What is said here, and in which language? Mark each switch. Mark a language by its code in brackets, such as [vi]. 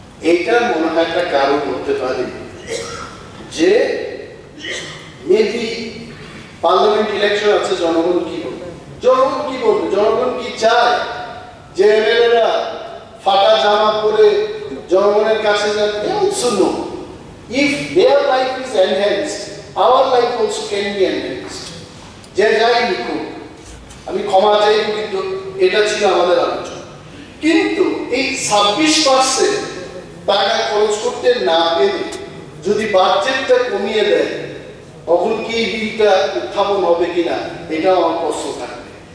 [bn] এইটার মনে হয় একটা কারণ হতে পারে যে [en] maybe parliament election [bn] আছে, জনগণ কি বলবে, জনগণ কি বলবে, জনগণ কি চায় যে এমএলএরা ফাটা জামা পরে জনগণের কাছে যান? [en] They also know if their life is enhanced, our life also can be enhanced. [bn] যে যাই লিখুক, আমি ক্ষমা চাই, কিন্তু এটা ছিল আমাদের আলোচনা। কিন্তু এই 26% টাকা খরচ করতে না পেরে যদি বাজেটটা কমিয়ে দেয়, তখন কি বিলটা উত্থাপন হবে কিনা, এটাও আমার প্রশ্ন থাকবে।